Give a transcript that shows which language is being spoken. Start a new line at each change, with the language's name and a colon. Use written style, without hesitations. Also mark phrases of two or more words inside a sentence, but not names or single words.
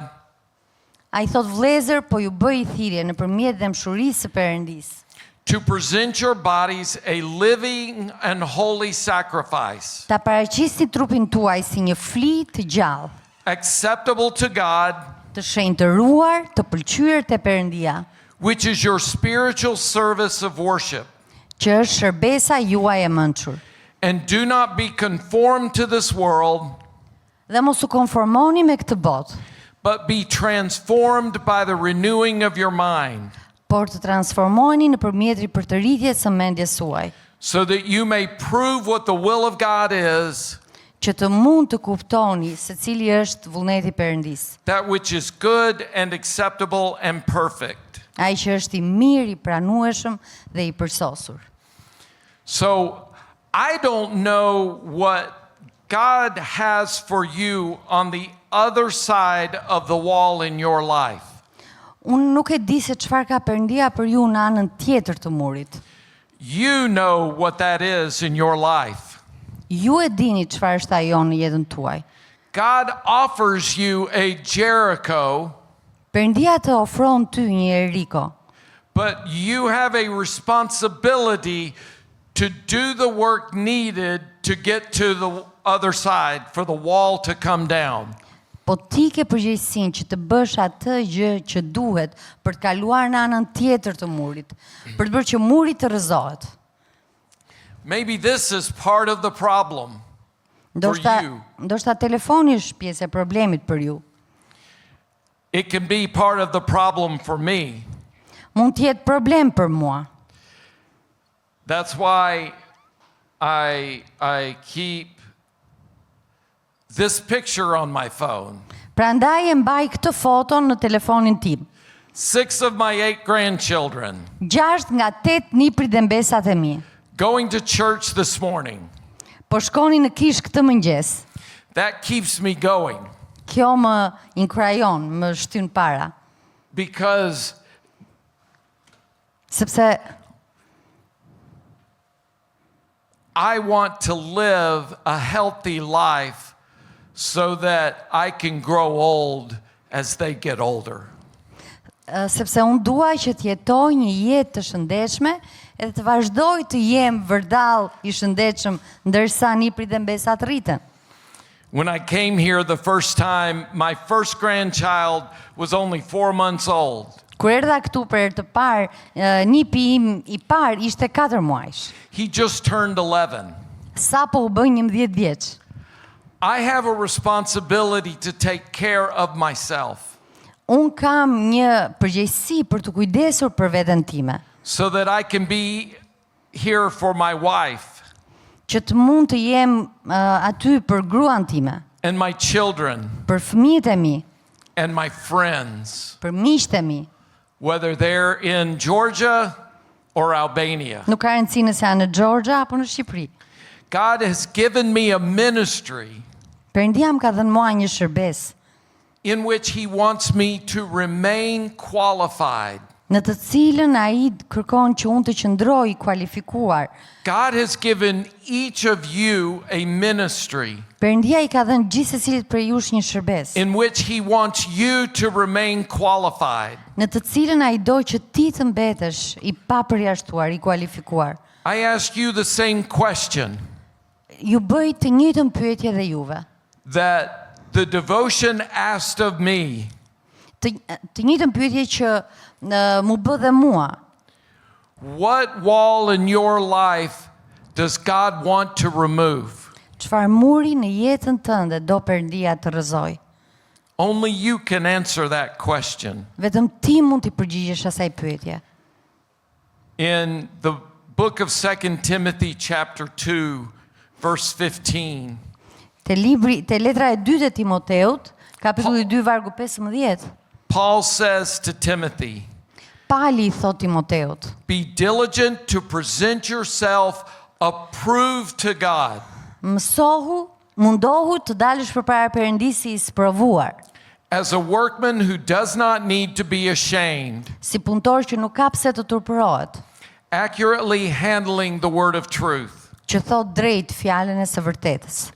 Albanian: Ai thot vëllezër, po ju bëj thirrje nëpërmjet dëmshurisë së Perëndisë,
English: to present your bodies a living and holy sacrifice,
Albanian: ta paraqisni trupin tuaj si një fli të gjallë,
English: acceptable to God,
Albanian: të shenjtëruar, të pëlqyer te Perëndia,
English: which is your spiritual service of worship.
Albanian: që është shërbesa juaj e mençur.
English: And do not be conformed to this world,
Albanian: Dhe mos u konformoni me këtë botë,
English: but be transformed by the renewing of your mind,
Albanian: por të transformoheni nëpërmjet ripërtëritjes së mendjes suaj,
English: so that you may prove what the will of God is,
Albanian: që të mund të kuptoni se cili është vullneti i Perëndisë,
English: that which is good and acceptable and perfect."
Albanian: ai që është i mirë, i pranueshëm dhe i përsosur.
English: So I don't know what God has for you on the other side of the wall in your life.
Albanian: Unë nuk e di se çfarë ka Perëndia për ju në anën tjetër të murit.
English: You know what that is in your life.
Albanian: Ju e dini çfarë është ajo në jetën tuaj.
English: God offers you a Jericho,
Albanian: Perëndia të ofron ty një Jeriko,
English: but you have a responsibility to do the work needed to get to the other side for the wall to come down.
Albanian: po ti ke përgjegjësinë që të bësh atë gjë që duhet për të kaluar në anën tjetër të murit, për të bërë që muri të rrëzohet.
English: Maybe this is part of the problem for you.
Albanian: Ndoshta telefoni është pjesë e problemit për ju.
English: It can be part of the problem for me.
Albanian: Mund të jetë problem për mua.
English: That's why I keep this picture on my phone.
Albanian: Prandaj e mbaj këtë foton në telefonin tim.
English: 6 of my 8 grandchildren
Albanian: 6 nga 8 niprit dhe mbesat e mi
English: going to church this morning.
Albanian: po shkonin në kish këtë mëngjes.
English: That keeps me going
Albanian: Kjo më inkrajon, më shtyn para,
English: because
Albanian: sepse
English: I want to live a healthy life so that I can grow old as they get older.
Albanian: sepse unë dua që të jetoj një jetë të shëndetshme edhe të vazhdoj të jem vërdall i shëndetshëm ndërsa niprit dhe mbesat rriten.
English: When I came here the first time, my first grandchild was only 4 months old.
Albanian: Kur erdha këtu për herë të parë, nipi im i parë ishte 4 muajsh.
English: He just turned 11.
Albanian: Sapo u bë 11 vjeç.
English: I have a responsibility to take care of myself
Albanian: Unë kam një përgjegjësi për të kujdesur për veten time,
English: so that I can be here for my wife
Albanian: që të mund të jem aty për gruan time,
English: and my children
Albanian: për fëmijët e mi,
English: and my friends,
Albanian: për miqtë e mi.
English: whether they're in Georgia or Albania.
Albanian: Nuk ka rëndësi nëse janë në Georgia apo në Shqipëri.
English: God has given me a ministry
Albanian: Perëndia më ka dhënë mua një shërbes
English: in which He wants me to remain qualified.
Albanian: në të cilën ai kërkon që unë të qëndroj i kualifikuar.
English: God has given each of you a ministry
Albanian: Perëndia i ka dhënë gjithsecilit prej jush një shërbes,
English: in which He wants you to remain qualified.
Albanian: në të cilën ai do që ti të mbetesh i papërjashtuar, i kualifikuar.
English: I ask you the same question
Albanian: Ju bëj të njëjtën pyetje dhe juve.
English: that the devotion asked of me.
Albanian: Të njëjtën pyetje që mu bë dhe mua.
English: What wall in your life does God want to remove?
Albanian: Çfarë muri në jetën tënde do Perëndia të rrëzoj?
English: Only you can answer that question.
Albanian: Vetëm ti mund t'i përgjigjesh asaj pyetje.
English: In the book of 2 Timothy chapter 2 verse 15,
Albanian: Te letra e dytë e Timoteut, kapitulli 2 vargu 15.
English: Paul says to Timothy,
Albanian: Pali I thot Timoteut,
English: be diligent to present yourself approved to God,
Albanian: mundohu të dalësh përpara Perëndisë I sprovuar,
English: as a workman who does not need to be ashamed,
Albanian: si punëtor që nuk ka pse të turpërohet,
English: accurately handling the word of truth.
Albanian: që thot drejt fjalën e së vërtetës.